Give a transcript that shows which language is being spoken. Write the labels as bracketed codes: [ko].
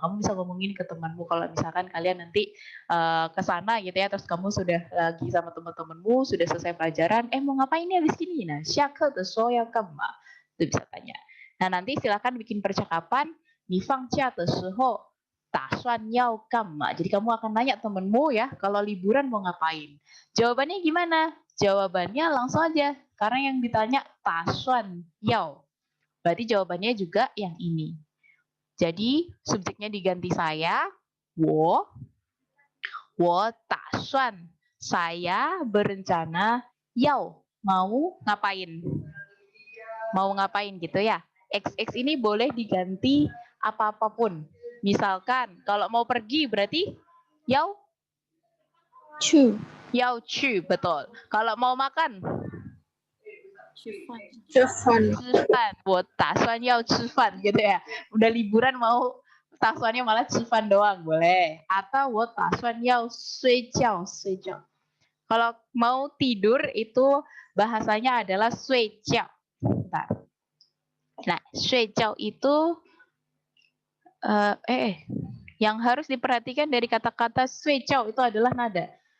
[id] Kamu bisa ngomongin ke temanmu kalau misalkan kalian nanti ke sana gitu ya, terus kamu sudah lagi sama teman-temanmu, sudah selesai pelajaran, mau ngapain nih habis ini? Nah, [zh] 下课的时候要干嘛? [id] Itu bisa tanya. Nah, nanti silakan bikin percakapan, [zh] 你放假的时候打算要干嘛? [id] Jadi kamu akan nanya temenmu ya, kalau liburan mau ngapain? Jawabannya gimana? Jawabannya langsung aja, karena yang ditanya 打算要. Berarti jawabannya juga yang ini. Jadi subjeknya diganti saya, [zh] 我打算, [id] saya berencana, 要, mau ngapain? Mau ngapain gitu ya. XX ini boleh diganti apa-apapun. Misalkan kalau mau pergi berarti 要 [zh] 去 [id] betul. Kalau mau makan [zh] 吃饭吃饭，我打算要吃饭 [id] gitu ya. Udah liburan mau taksanya malah 吃饭 doang boleh. Atau [zh] 我打算要睡觉 [id] Kalau mau tidur itu bahasanya adalah 睡觉. Bentar. Nah, 睡觉 itu yang harus diperhatikan dari kata-kata 睡觉 itu adalah nada.